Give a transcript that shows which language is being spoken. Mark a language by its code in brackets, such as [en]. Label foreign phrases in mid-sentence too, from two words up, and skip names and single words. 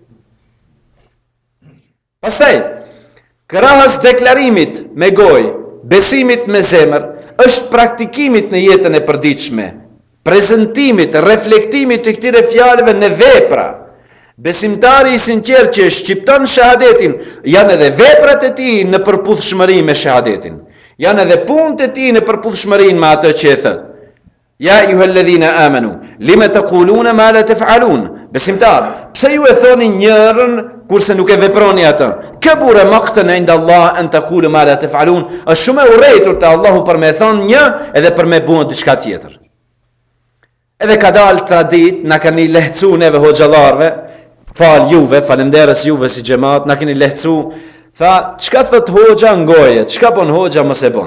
[sq] Pastaj, krahas deklarimit me goj, besimit me zemër, është praktikimit në jetën e përditshme, prezentimit, reflektimit të këtire fjalëve në vepra. Besimtari i sinqert që shqipton shahadetin, janë edhe veprat e tij në përputhshmëri me shahadetin. Janë edhe punët e tij në përputhshmëri me atë që e thot. [ar] يا أيها الذين آمنوا لم تقولون ما لا تفعلون. [sq] Besimtar, pse ju e thoni njërën kurse nuk e veproni atë? [ar] كبر مقتا عند الله أن تقولوا ما لا تفعلون. [sq] Është shumë e urrëtur te Allahu për me thonë një edhe për me bën diçka tjetër. Edhe ka dalë tradit, na kanë lehtësu neve hoxhallarve, fal juve, falenderës juve si xhamat, na keni lehtësu. Tha, çka thot hoxha ngoje, çka bën hoxha mos e bën.